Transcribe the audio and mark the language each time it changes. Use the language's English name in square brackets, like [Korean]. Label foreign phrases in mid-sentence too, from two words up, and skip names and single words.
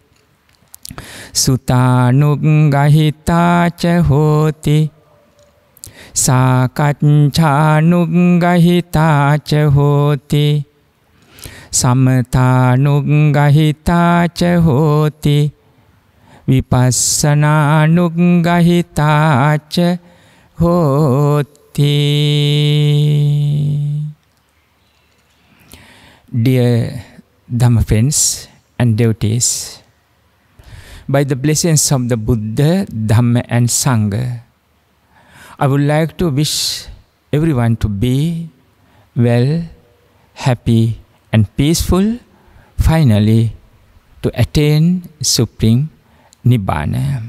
[Pali] සුතානුග්ගහිතාච හෝති සාකච්ඡානුග්ගහිතාච හෝති සමතානුග්ගහිතාච හෝති විපස්සනානුග්ගහිතාච hoti. [English] Dear Dhamma friends and devotees, by the blessings of the Buddha, Dhamma and Sangha, I would like to wish everyone to be well, happy and peaceful, finally to attain Supreme Nibbana.